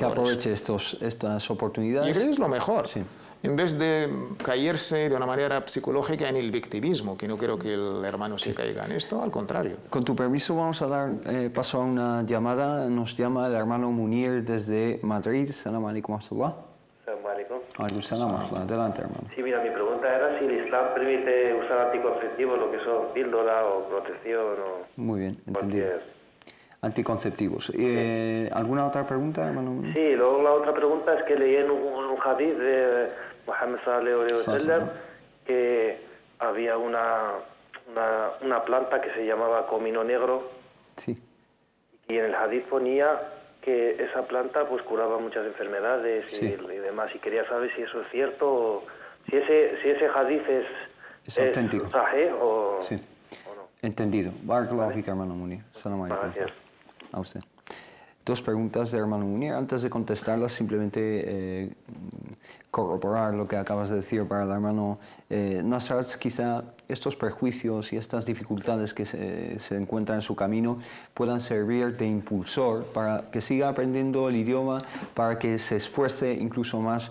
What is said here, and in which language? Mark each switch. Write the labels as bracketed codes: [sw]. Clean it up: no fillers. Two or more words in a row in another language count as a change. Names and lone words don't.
[es] Que aproveche estas oportunidades. Yo creo que es lo mejor. Sí. En vez de caerse de una manera psicológica en el victimismo, que no creo que el hermano se caiga en esto, al contrario. Con tu permiso vamos a dar paso a una llamada. Nos llama el hermano Munir desde Madrid. [ar] سلام عليكم ورحمة الله. سلام عليكم. عليكم السلام ورحمة الله. [es] Adelante, hermano. Sí, mira, mi pregunta era si el Islam permite usar anticonceptivos, lo que son píldora o protección o... Muy bien, entendido. cualquier... Anticonceptivos. ¿Alguna otra pregunta, hermano Munir? Sí, luego la otra pregunta es que leí en un hadith de Muhammad [ar] صلى الله عليه وسلم [es] que había una planta que se llamaba comino negro Sí. y en el hadith ponía que esa planta pues curaba muchas enfermedades Sí. y demás. Y quería saber si eso es cierto o si ese hadith Es auténtico. sahih o... Sí. Entendido. [ar] بارك الله فيك, hermano Munir. سلام عليكم. [es] Gracias. A usted. Dos preguntas de hermano Munir. Antes de contestarlas, simplemente corroborar lo que acabas de decir para el hermano Nasrat. Quizá estos prejuicios y estas dificultades que se encuentran en su camino puedan servir de impulsor para que siga aprendiendo el idioma, para que se esfuerce incluso más.